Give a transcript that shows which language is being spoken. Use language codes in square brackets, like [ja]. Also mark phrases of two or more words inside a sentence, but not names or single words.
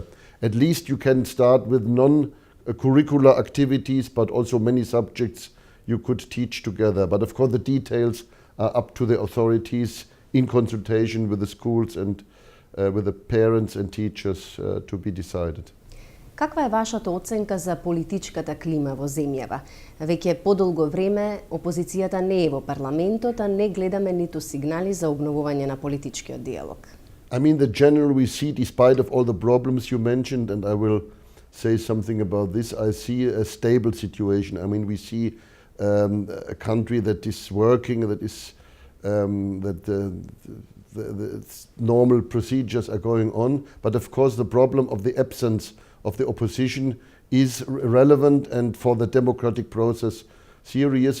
[en] At least you can start with non-curricular activities, but also many subjects you could teach together. But of course the details are up to the authorities in consultation with the schools and with the parents and teachers to be decided. [mk] Каква е вашата оценка за политичката клима во земјава? Веќе подолго време опозицијата не е во парламентот, а не гледаме ниту сигнали за обновување на политичкиот диалог. [en] I mean, the general we see, despite of all the problems you mentioned, and I will say something about this, I see a stable situation. I mean, we see a country that is working, that is that the normal procedures are going on, but of course the problem of the absence of the opposition is relevant and for the democratic process serious.